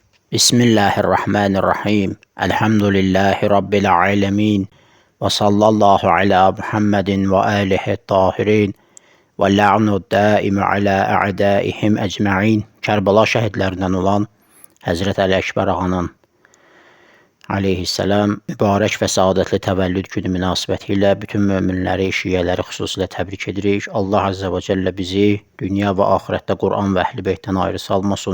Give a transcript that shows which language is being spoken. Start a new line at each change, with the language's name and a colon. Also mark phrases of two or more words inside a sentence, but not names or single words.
Arabic: بسم الله الرحمن الرحيم. الحمد لله رب العالمين. وصلى الله على محمد وآله الطاهرين. واللعن الدائم على أعدائهم أجمعين.
Azerbaijani: Kərbala şəhidlərindən olan Həzrət Əli Əkbər ağanın aleyhisselam mübarək və saadətli təvəllüd günü münasibəti ilə bütün möminləri, şiyələri xüsusilə təbrik edirik. Allah
Arabic: عز وجل
Azerbaijani: bizi dünya və axirətdə Quran və Əhl-i Beytdən ayrı salmasın.